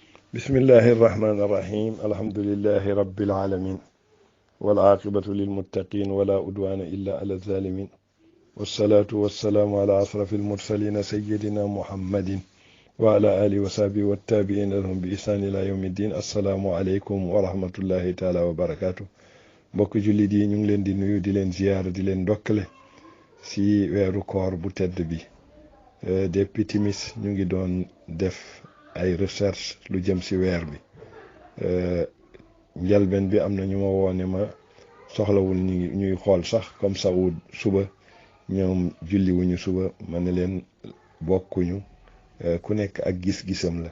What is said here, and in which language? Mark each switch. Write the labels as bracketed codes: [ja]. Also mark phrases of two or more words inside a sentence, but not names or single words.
[ar] بسم الله الرحمن الرحيم الحمد لله رب العالمين والعاقبة للمتقين ولا عدوان إلا على الظالمين والصلاة والسلام على أشرف المرسلين سيدنا محمد وعلى آله وصحبه والتابعين لهم بإحسان إلى يوم الدين. السلام عليكم ورحمة الله تعالى وبركاته. [wo] mbokk jullit yi ñu ngi leen di nuyu di leen ziyaara di leen ndokkale si weeru koor bu tedd bi. depuis timis ñu ngi doon def ay recherche lu jëm si weer bi. njalben bi am na ñu ma woone ma soxlawul ñuy xool sax comme Saoud suba ñoom julli wuñu suba ma ne leen bokkuñu, ku nekk ak gis-gisam la.